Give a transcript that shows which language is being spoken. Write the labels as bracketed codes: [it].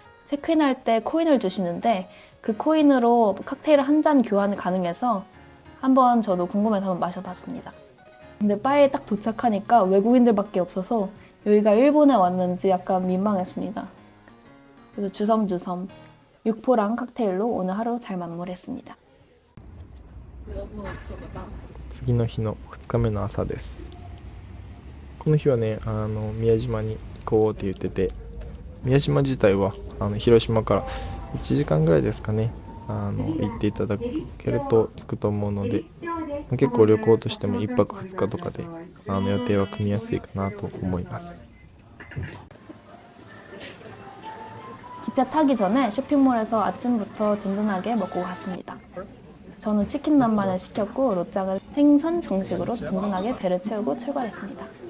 [ko] 체크인할 때 코인을 주시는데 그 코인으로 칵테일 한 잔 교환이 가능해서 한번 저도 궁금해서 한번 마셔봤습니다. 근데 바에 딱 도착하니까 외국인들밖에 없어서 여기가 일본에 왔는지 약간 민망했습니다. 그래서 주섬주섬 육포랑 칵테일로 오늘 하루 잘 마무리했습니다. [ja] 次の日の2日目の朝です。この日はね、宮島に行こうって言ってて、宮島自体は広島から1時間ぐらいですかね、行っていただけると着くと思うので、結構旅行としても1泊2日とかで予定は組みやすいかなと思います。 [ko] 기차 타기 전에 쇼핑몰에서 아침부터 든든하게 먹고 갔습니다. 저는 치킨 남만을 시켰고 로짱은 생선 정식으로 든든하게 배를 채우고 출발했습니다.